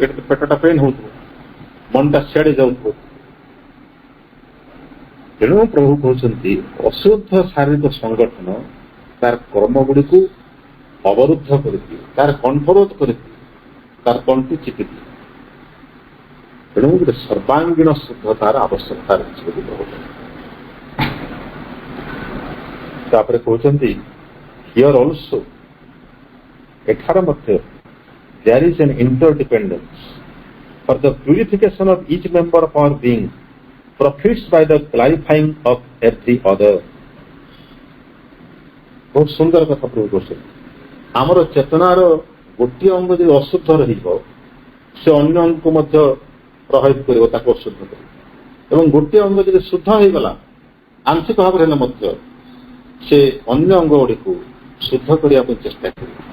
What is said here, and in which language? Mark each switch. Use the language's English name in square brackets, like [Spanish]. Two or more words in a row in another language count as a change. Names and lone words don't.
[Odia] ଏଠି ପେଟଟା ପେନ୍ ହେଉଥିବ, ମନଟା ସିଆଡ଼େ ଯାଉଥିବ। ତେଣୁ ପ୍ରଭୁ କହୁଛନ୍ତି ଅଶୁଦ୍ଧ ଶାରୀରିକ ସଂଗଠନ ତାର କର୍ମଗୁଡ଼ିକୁ ଅବରୁଦ୍ଧ କରିଦିଏ, ତାର କଣ୍ଠରୋଧ କରିଦିଏ, ତାର ତଣ୍ଟି ଚିପିଦିଏ। ତେଣୁ ଗୋଟେ ସର୍ବାଙ୍ଗୀନ ଶୁଦ୍ଧତାର ଆବଶ୍ୟକତା ରହିଛି ବୋଲି ପ୍ରଭୁ। ତାପରେ କହୁଛନ୍ତି [English] here also, [Odia] ଏଠାରେ ମଧ୍ୟ [English] there is an interdependence for the purification of each member of our being profits by the clarifying of every other. [Odia] ବହୁତ ସୁନ୍ଦର କଥା ପ୍ରଭୁ କହୁଛନ୍ତି। ଆମର ଚେତନାର ଗୋଟିଏ ଅଙ୍ଗ ଯଦି ଅଶୁଦ୍ଧ ରହିବ, ସେ ଅନ୍ୟ ଅଙ୍ଗକୁ ମଧ୍ୟ ପ୍ରଭାବିତ କରିବ, ତାକୁ ଅଶୁଦ୍ଧ କରିବ। ଏବଂ ଗୋଟିଏ ଅଙ୍ଗ ଯଦି ଶୁଦ୍ଧ ହେଇଗଲା ଆଂଶିକ ଭାବରେ ହେଲେ ମଧ୍ୟ ସେ ଅନ୍ୟ ଅଙ୍ଗ ଗୁଡ଼ିକୁ ଶୁଦ୍ଧ କରିବା ପାଇଁ ଚେଷ୍ଟା କରିବ।